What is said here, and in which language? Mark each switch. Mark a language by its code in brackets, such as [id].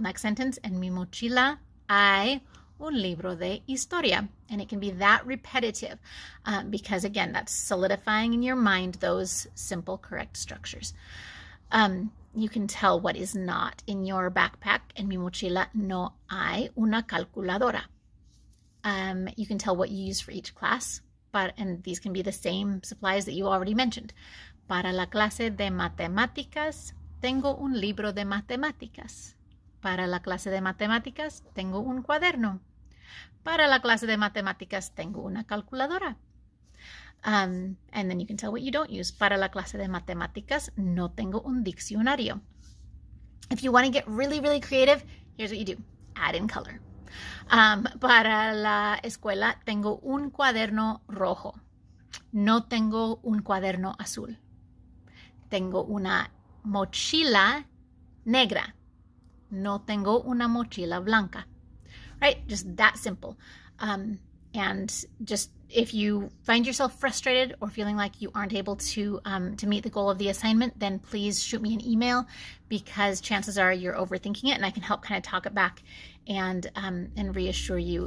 [en] Next sentence, [es] en mi mochila hay un libro de historia. [en] And it can be that repetitive because, again, that's solidifying in your mind those simple, correct structures. You can tell what is not in your backpack. [es] En mi mochila no hay una calculadora. [en] You can tell what you use for each class. And these can be the same supplies that you already mentioned. [es] Para la clase de matemáticas, tengo un libro de matemáticas. Para la clase de matemáticas tengo un cuaderno. Para la clase de matemáticas tengo una calculadora. [en] And then you can tell what you don't use. [es] Para la clase de matemáticas no tengo un diccionario. [en] If you want to get really, really creative, here's what you do. Add in color. [es] Para la escuela tengo un cuaderno rojo. No tengo un cuaderno azul. Tengo una mochila negra. No tengo una mochila blanca. [en] Right? Just that simple. And just if you find yourself frustrated or feeling like you aren't able to meet the goal of the assignment, then please shoot me an email, because chances are you're overthinking it, and I can help kind of talk it back and reassure you.